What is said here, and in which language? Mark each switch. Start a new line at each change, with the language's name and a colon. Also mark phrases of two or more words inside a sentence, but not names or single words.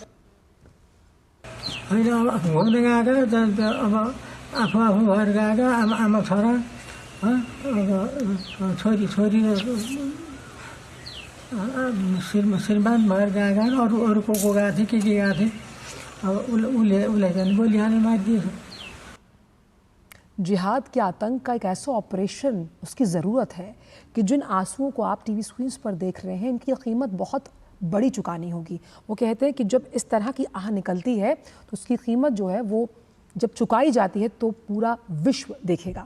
Nepali: होइन, अब घुम्न गएको अब आफू भएर गएको आमा छोरा, अब छोरी श्रीमान भएर गएको, अरू को गएको थिएँ, के गएको थिएँ। अब उसलाई झन् गोली हाने मारिदिएछ।
Hindi: जिहाद के आतंक का एक ऐसा ऑपरेशन, उसकी ज़रूरत है कि जिन आंसुओं को आप टीवी स्क्रीन्स पर देख रहे हैं, इनकी कीमत बहुत बड़ी चुकानी होगी। वो कहते हैं कि जब इस तरह की आह निकलती है तो उसकी कीमत जो है वो जब चुकाई जाती है तो पूरा विश्व देखेगा।